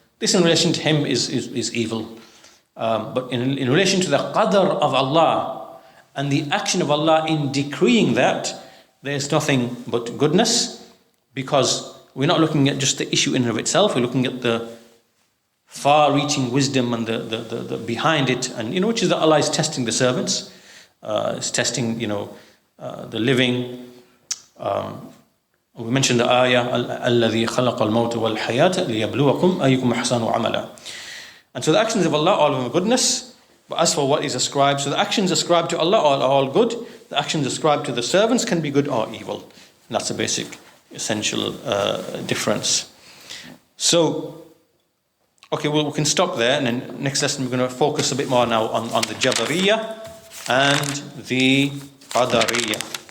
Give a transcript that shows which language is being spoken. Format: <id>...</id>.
<en>This in relation to him is evil. But in relation to the qadr of Allah and the action of Allah in decreeing that, there's nothing but goodness, because we're not looking at just the issue in and of itself, we're looking at the far-reaching wisdom and the behind it, and which is that Allah is testing the servants, is testing the living.</en> <ar>We mentioned the ayah, الَّذِي خَلَقَ الْمَوْتَ وَالْحَيَاةَ لِيَبْلُوَكُمْ أَيُّكُمْ أَحْسَنُ عَمَلًا.</ar> <en>And so the actions of Allah, all of them are goodness. But as for what is ascribed, so the actions ascribed to Allah are all good. The actions ascribed to the servants can be good or evil. And that's a basic, essential difference. So, okay, we can stop there. And then next lesson we're going to focus a bit more now on the Jabariyah and the Qadariyah.</en>